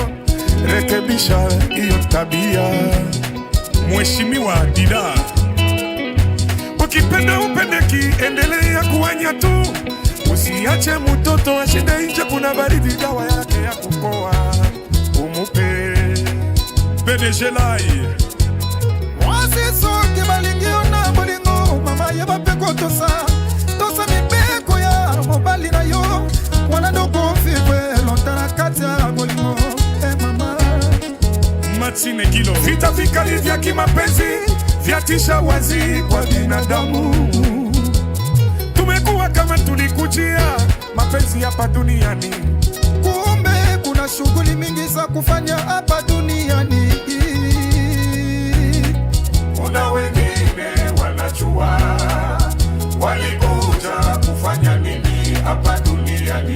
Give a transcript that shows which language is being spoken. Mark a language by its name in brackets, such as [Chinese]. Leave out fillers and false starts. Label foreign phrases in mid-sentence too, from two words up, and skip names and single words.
[Swahili] Rekebisha hiyo tabia, Mheshimiwa Dida. Ukipenda upendeki, endelea kuwanya tu, usiache mtoto ashinde nje, kuna baridi, dawa yake ya kupoa umupe. PDG Lai [Lingala] wasi soki balingio na bolingo mama yeba peko tosa mibeko ya mobali na yo wana ndoko fiwe lontana kati ya bolingo mama Matine Kilo. [Swahili] Vita vikali vya kimapenzi vyatisha wazi kwa binadamu. Tumekuwa kama tulikujia mapenzi hapa duniani, kumbe kuna shughuli mingi za kufanya hapa duniani. Kuna wengine wanajua walikuja kufanya nini hapa duniani.